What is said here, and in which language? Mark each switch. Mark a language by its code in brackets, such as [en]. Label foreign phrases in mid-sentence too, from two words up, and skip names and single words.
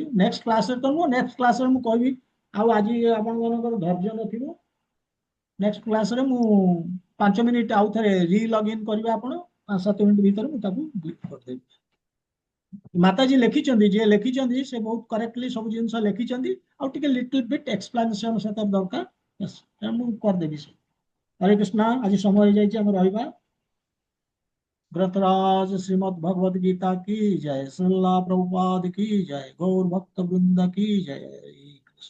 [en] next classରେ [or] ତ ନୁହଁ, [en] next classରେ [or] ମୁଁ କହିବି। ଆଉ ଆଜି ଆପଣମାନଙ୍କର ଧୈର୍ଯ୍ୟ ନଥିବ, [en] next classରେ [or] ମୁଁ 5 ମିନିଟ ଆଉ ଥରେ [en] re login [or] କରିବେ ଆପଣ, 5-7 ମିନିଟ ଭିତରେ ମୁଁ ତାକୁ କରିଦେବି। ମାତାଜୀ ଲେଖିଛନ୍ତି, ଯିଏ ଲେଖିଛନ୍ତି ସେ ବହୁତ କରେକ୍ଟଲି ସବୁ ଜିନିଷ ଲେଖିଛନ୍ତି, ଆଉ ଟିକେ [en] little bit explanation [or] ସେଟା ଦରକାର, ମୁଁ କରିଦେବି। ହରେ କୃଷ୍ଣ, ଆଜି ସମୟ ହେଇଯାଇଛି, ଆମେ ରହିବା। [hi] ग्रंथराज श्रीमद् भगवद गीता की जय, श्रीला प्रभुपाद की जय, गौर भक्त वृंद की जय।